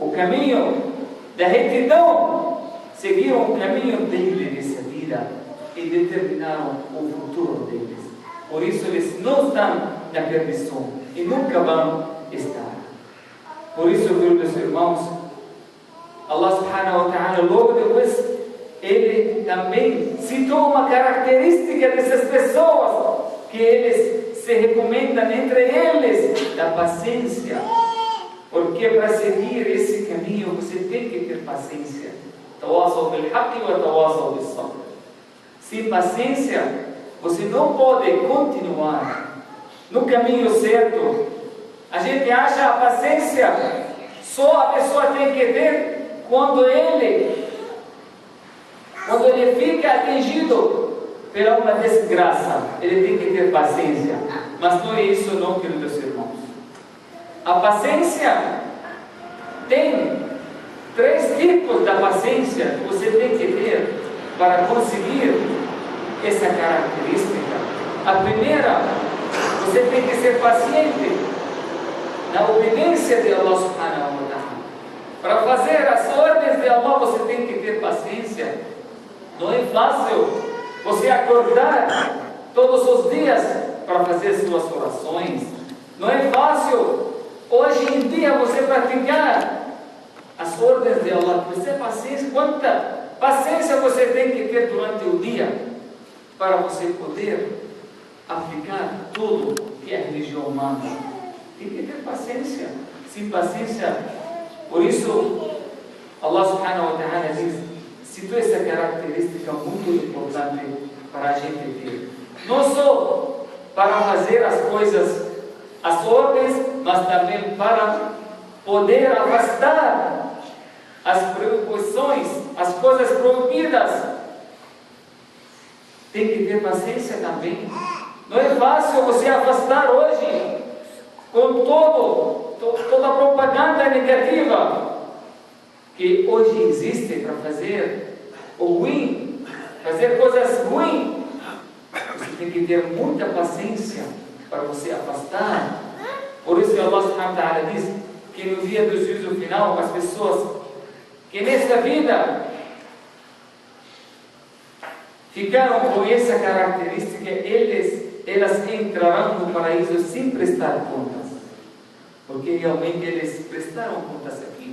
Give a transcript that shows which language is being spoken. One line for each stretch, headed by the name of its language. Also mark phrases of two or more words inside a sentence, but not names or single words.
Portuguese: o caminho da retidão, seguiram o caminho dele nessa vida e determinaram o futuro deles. Por isso eles não estão na perdição e nunca vão estar. Por isso, queridos irmãos,
Arabic: الله سبحانه وتعالى
Portuguese: logo depois ele também citou uma característica dessas pessoas que eles se recomendam entre eles, da paciência. Porque para seguir esse caminho você tem que ter paciência.
Arabic: وتواصوا بالحق وتواصوا بالصبر.
Portuguese: Sem paciência, você não pode continuar no caminho certo. A gente acha a paciência só a pessoa tem que ter quando ele fica atingido pela uma desgraça. Ele tem que ter paciência. Mas não é isso não, queridos irmãos. A paciência tem 3 tipos da paciência que você tem que ter para conseguir essa característica. A primeira, você tem que ser paciente na obediência de
Arabic: الله سبحانه وتعالى.
Portuguese: Para fazer as ordens de Allah, você tem que ter paciência. Não é fácil você acordar todos os dias para fazer suas orações. Não é fácil hoje em dia você praticar as ordens de Allah. Você paciência, quanta paciência você tem que ter durante o dia para você poder aplicar tudo que a religião manda. Tem que ter paciência. Sem paciência, por isso
Arabic: الله سبحانه وتعالى
Portuguese: diz, citou essa característica muito importante para a gente ter. Não só para fazer as coisas, as ordens, mas também para poder afastar as proibições, as coisas proibidas. Tem que ter paciência também. Não é fácil você afastar hoje com toda a propaganda negativa que hoje existe para fazer o ruim, fazer coisas ruins. Você tem que ter muita paciência para você afastar. Por isso que
Arabic: الله سبحانه وتعالى
Portuguese: diz que no dia do juízo final, as pessoas que nesta vida ficaram com essa característica, elas entrarão no paraíso sem prestar contas. Porque realmente eles prestaram contas aqui.